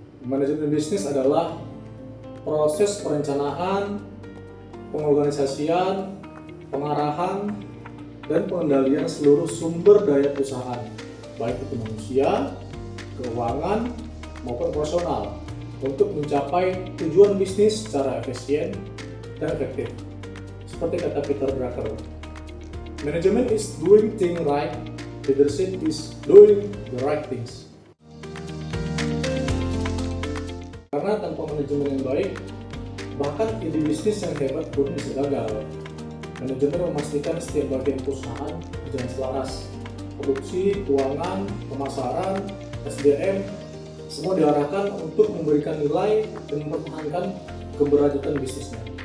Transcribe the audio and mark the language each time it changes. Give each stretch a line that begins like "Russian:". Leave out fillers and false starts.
Indonesian: Manajemen bisnis adalah proses perencanaan, pengorganisasian, pengarahan, dan pengendalian seluruh sumber daya perusahaan, baik itu manusia, keuangan, maupun operasional, untuk mencapai tujuan bisnis secara efisien dan efektif. Seperti kata
English: Peter Drucker, "Management is doing things right, leadership is doing the right things."
Indonesian: Karena tanpa manajemen yang baik, bahkan ide bisnis yang hebat pun bisa gagal. Manajemen memastikan setiap bagian perusahaan berjalan selaras. Produksi, keuangan, pemasaran, SDM, semua diarahkan untuk memberikan nilai dan mempertahankan keberlanjutan bisnisnya.